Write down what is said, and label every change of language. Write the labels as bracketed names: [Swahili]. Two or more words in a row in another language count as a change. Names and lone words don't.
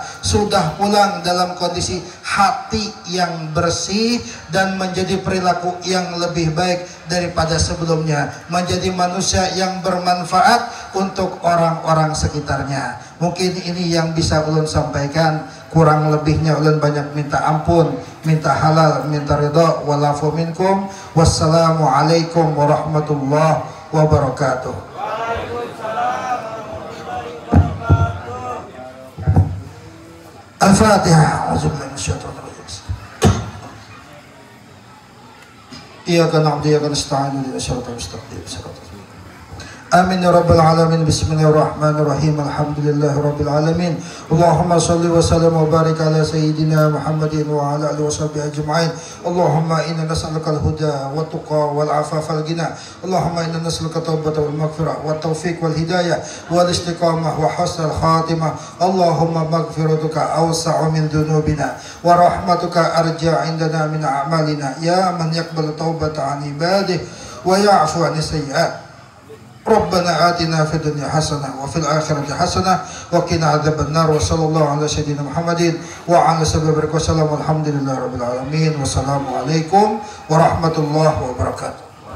[Indonesian] Sudah pulang dalam kondisi hati yang bersih dan menjadi perilaku yang lebih baik daripada sebelumnya. Menjadi manusia yang bermanfaat untuk orang-orang sekitarnya. Mungkin ini yang bisa ulun sampaikan. Kurang lebihnya ulun banyak minta ampun, minta halal, minta ridha. [Arabic] والعفو منكم. والسلام عليكم ورحمة الله وبركاته. Al-Fatihah. إياك نعبد وإياك نستعين اهدنا الصراط المستقيم. آمين يا رب العالمين. بسم الله الرحمن الرحيم الحمد لله رب العالمين اللهم صل وسلم وبارك على سيدنا محمد وعلى آله وصحبه أجمعين. اللهم إنا نسألك الهدى والتقى والعفاف والغنى. اللهم إنا نسألك التوبة والمغفرة والتوفيق والهداية والاستقامة وحسن الخاتمة. اللهم مغفرتك أوسع من ذنوبنا ورحمتك أرجى عندنا من أعمالنا. يا من يقبل التوبة عن عباده ويعفو عن السيئات. ربنا آتنا في الدنيا حسنة وفي الآخرة حسنة وقنا عذاب النار. وصلى الله على سيدنا محمد وعلى صحبه وسلم. الحمد لله رب العالمين والسلام عليكم ورحمة الله وبركاته.